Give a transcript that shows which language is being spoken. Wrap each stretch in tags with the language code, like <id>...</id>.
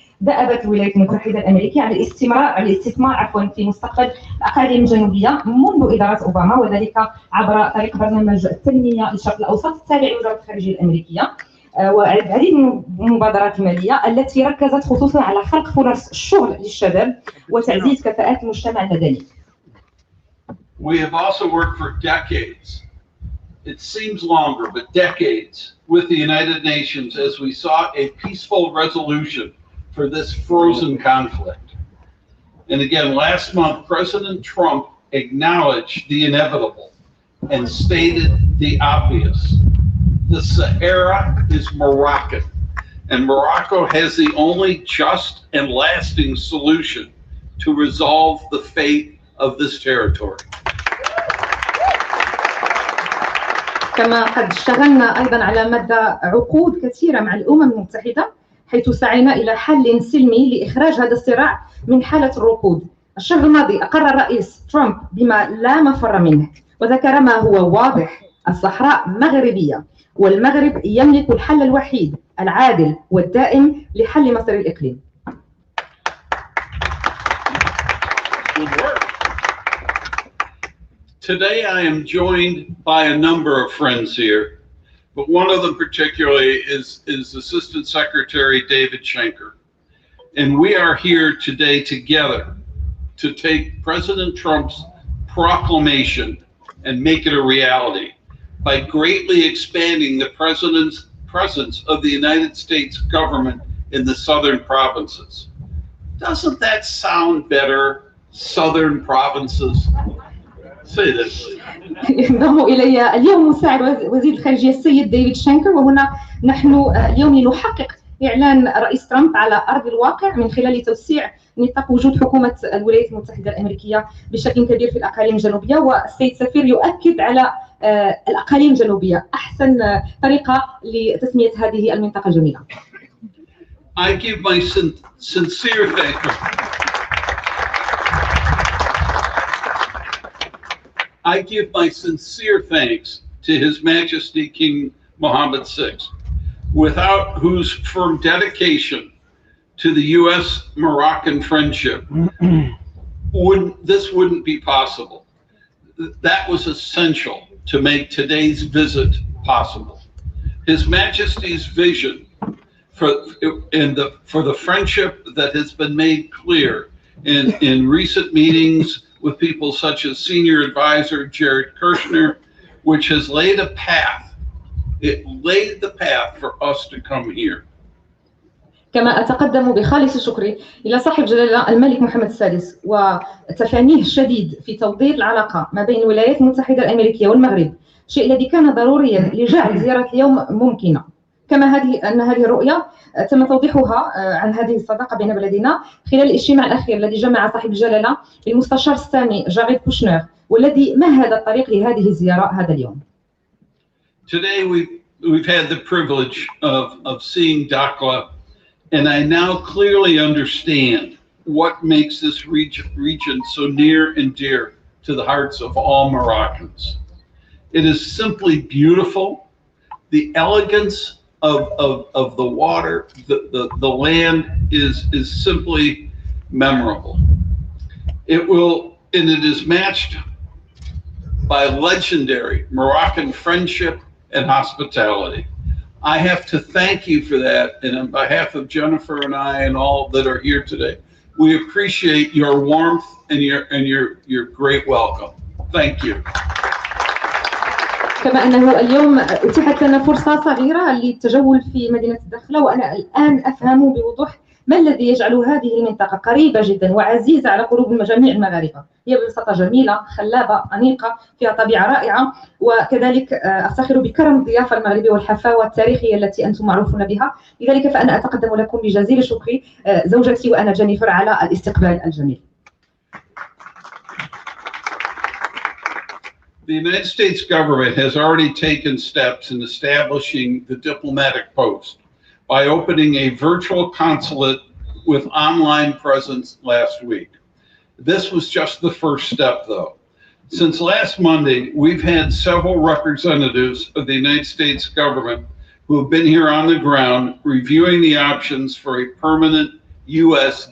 <ar>دأبت الولايات المتحدة الأمريكية على الاستثمار في مستقبل الأقاليم الجنوبية منذ إدارة أوباما، وذلك عبر طريق برنامج التنمية للشرق الأوسط التابع لوزارة الخارجية الأمريكية، والعديد من المبادرات المالية التي ركزت خصوصا على خلق فرص الشغل للشباب وتعزيز كفاءات المجتمع المدني.</ar> <en>We have also worked for decades. It seems longer, but decades with the United Nations as we sought a peaceful resolution for this frozen conflict. And again, last month, President Trump acknowledged the inevitable and stated the obvious. The Sahara is Moroccan, and Morocco has the only just and lasting solution to resolve the fate of this territory.</en> <ar>كما قد اشتغلنا أيضا على مدى عقود كثيرة مع الأمم المتحدة، حيث سعينا إلى حل سلمي لإخراج هذا الصراع من حالة الركود. الشهر الماضي أقر الرئيس ترامب بما لا مفر منه، وذكر ما هو واضح: الصحراء مغربية، والمغرب يملك الحل الوحيد العادل والدائم لحل مصير الإقليم.</ar> <en>Today I am joined by a number of friends here, but one of them particularly is Assistant Secretary David Schenker. And we are here today together to take President Trump's proclamation and make it a reality by greatly expanding the president's presence of the United States government in the southern provinces. Doesn't that sound better? Southern provinces. Say this.</en> <ar>ينضم إلي اليوم مساعد وزير الخارجية السيد ديفيد شانكر، وهنا نحن اليوم لنحقق إعلان الرئيس ترامب على أرض الواقع من خلال توسيع نطاق وجود حكومة الولايات المتحدة الأمريكية بشكل كبير في الأقاليم الجنوبية. والسيد سفير يؤكد على الأقاليم الجنوبية أحسن طريقة لتسمية هذه المنطقة الجميلة.</ar> <en>I give my sincere thanks. I give my sincere thanks to His Majesty King Mohammed VI, without whose firm dedication to the U.S.-Moroccan friendship this wouldn't be possible. That was essential to make today's visit possible. His Majesty's vision for the friendship that has been made clear in recent meetings with people such as Senior Advisor Jared Kushner, which has laid a path. It laid the path for us to come here.</en> <ar>كما أتقدم بخالص شكري إلى صاحب جلالة الملك محمد السادس وتفانيه الشديد في توضير العلاقة ما بين الولايات المتحدة الأمريكية والمغرب، شيء الذي كان ضروريا لجعل زيارة اليوم ممكنة. كما هذه الرؤية تم توضيحها عن هذه الصداقة بين بلدنا خلال الاجتماع الأخير الذي جمع صاحب الجلالة المستشار السامي جاريد كوشنر، والذي مهد الطريق لهذه الزيارة هذا اليوم.</ar> <en>Today we've had the privilege of seeing Dakhla, and I now clearly understand what makes this region so near and dear to the hearts of all Moroccans. It is simply beautiful. The elegance of the water, the land is simply memorable. It is matched by legendary Moroccan friendship and hospitality. I have to thank you for that, and on behalf of Jennifer and I and all that are here today, we appreciate your warmth and your great welcome. Thank you.</en> <ar>كما أنه اليوم أتيحت لنا فرصة صغيرة للتجول في مدينة الداخلة، وأنا الآن أفهم بوضوح ما الذي يجعل هذه المنطقة قريبة جدا وعزيزة على قلوب جميع المغاربة. هي ببساطة جميلة، خلابة، أنيقة، فيها طبيعة رائعة، وكذلك أفتخر بكرم الضيافة المغربية والحفاوة التاريخية التي أنتم معروفون بها. لذلك فأنا أتقدم لكم بجزيل شكري زوجتي وأنا جينيفر على الاستقبال الجميل.</ar> <en>The United States government has already taken steps in establishing the diplomatic post by opening a virtual consulate with online presence last week. This was just the first step, though. Since last Monday, we've had several representatives of the United States government who have been here on the ground reviewing the options for a permanent U.S.</en>